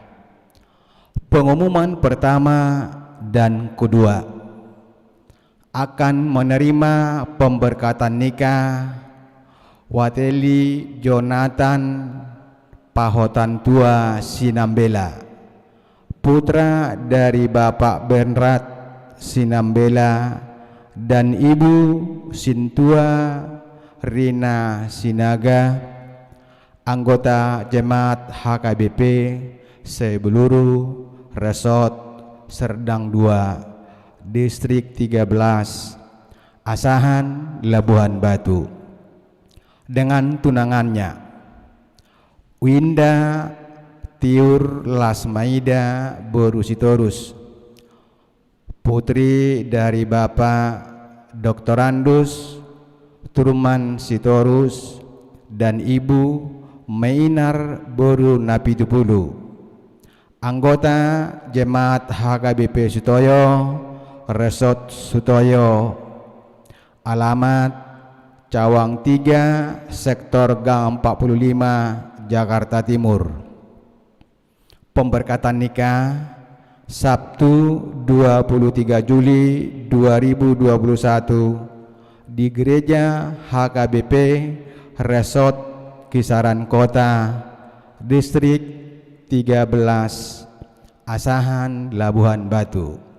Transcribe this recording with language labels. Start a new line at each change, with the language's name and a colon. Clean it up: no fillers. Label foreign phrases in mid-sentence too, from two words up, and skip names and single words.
Indonesian: Pengumuman pertama dan kedua akan menerima pemberkatan nikah Wateli Jonathan Pahotan Tua Sinambela, putra dari Bapak Bernard Sinambela dan Ibu Sintua Rina Sinaga, anggota jemaat HKBP Sebeluru Resort Serdang 2, Distrik 13, Asahan, Labuhan Batu. Dengan tunangannya Winda Tiur Lasmaida Borusitorus, putri dari Bapak Dr. Andus Turman Sitorus dan Ibu Mainar Boru Napitupulu, anggota jemaat HKBP Sutoyo Resort Sutoyo, alamat Cawang 3, Sektor Gang 45, Jakarta Timur. Pemberkatan nikah Sabtu 23 Juli 2021 di Gereja HKBP Resort Kisaran Kota, Distrik 13, Asahan, Labuhan Batu.